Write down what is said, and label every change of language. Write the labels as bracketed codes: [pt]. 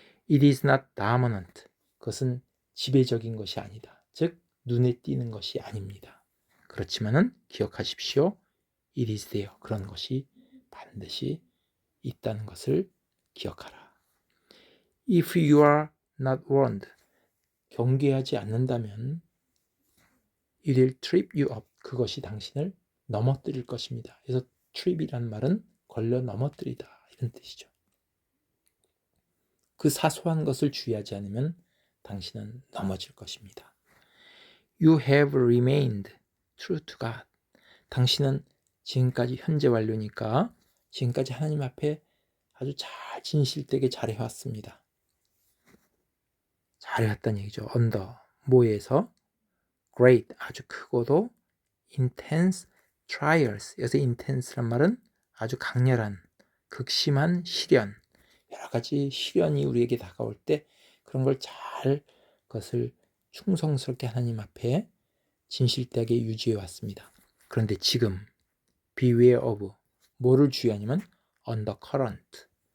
[en] It is not dominant. [ko] 그것은 지배적인 것이 아니다. 즉 눈에 띄는 것이 아닙니다. 그렇지만은 기억하십시오. [en] It is there. [ko] 그런 것이 반드시 있다는 것을 기억하라. [en] If you are not warned. [ko] 경계하지 않는다면 [en] it will trip you up. [ko] 그것이 당신을 넘어뜨릴 것입니다. 그래서 trip이란 말은 걸려 넘어뜨리다 이런 뜻이죠. 그 사소한 것을 주의하지 않으면 당신은 넘어질 것입니다. [en] You have remained true to God. [ko] 당신은 지금까지 현재 완료니까 지금까지 하나님 앞에 아주 잘 진실되게 잘해왔습니다. 잘해왔다는 얘기죠. [en] under 뭐에서 great [ko] 아주 크고도 [en] intense trials. [ko] 여기서 intense란 말은 아주 강렬한 극심한 시련 여러 가지 시련이 우리에게 다가올 때 그런 걸 잘 그것을 충성스럽게 하나님 앞에 진실되게 유지해 왔습니다. 그런데 지금 [en] beware of [ko] 뭐를 주의하냐면 undercurrent